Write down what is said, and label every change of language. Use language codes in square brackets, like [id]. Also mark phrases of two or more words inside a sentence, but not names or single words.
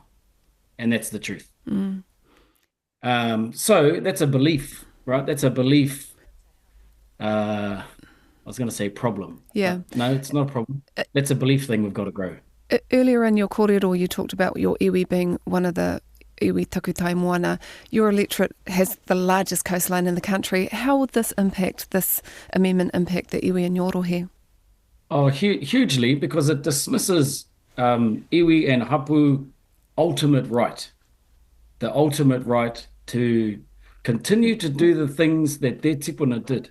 [en] And that's the truth. So that's a belief, right? That's a belief. I was going to say problem. Yeah. No, it's not a problem. That's a belief thing we've got to grow. Earlier in your kōrero, you talked about your iwi being one of the [mi] iwi takutai moana. [en] Your electorate has the largest coastline in the country. How would this amendment impact the iwi and your rohe? Oh, hugely, because it dismisses iwi and hapu ultimate right, the ultimate right to continue to do the things that their tipuna did.